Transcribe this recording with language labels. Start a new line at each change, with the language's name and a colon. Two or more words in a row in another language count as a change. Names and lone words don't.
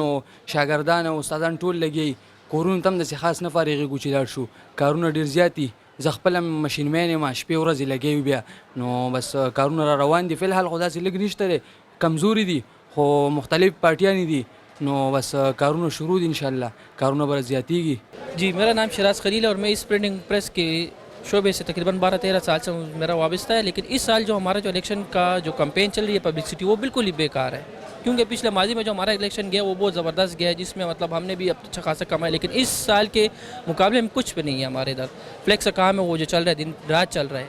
Pashto: نو شاګردان او استادان ټول لګي، کورونو ته هم داسې خاص نه فارغېږو چې لاړ شو. کارونه ډېر زیات دي. زه خپل هم مشین مین یم، شپې ورځې لګیو بیا. نو بس کارونه را روان دي. فلحال خو داسې لږ نشته دی، کمزوري دي، خو مختلف پارټیانې دي. نو بس کارونه شروع دي، انشاءاللہ کارونه به زیاتیږي.
Urdu: جی، میرا نام شیراز خلیل ہے اور میں اس
English: printing press
Urdu: کے شعبے سے تقریباً 12-13 سال سے میرا وابستہ ہے. لیکن اس سال جو ہمارا جو الیکشن کا جو کیمپین چل رہی ہے، پبلسٹی، وہ بالکل ہی بیکار ہے. کیونکہ پچھلے ماضی میں جو ہمارا الیکشن گیا وہ بہت زبردست گیا ہے، جس میں مطلب ہم نے بھی اچھا خاصا کمایا. لیکن اس سال کے مقابلے میں کچھ بھی نہیں ہے ہمارے ادھر۔ فلیکس کا کام ہے وہ جو چل رہا ہے، دن رات چل رہا ہے.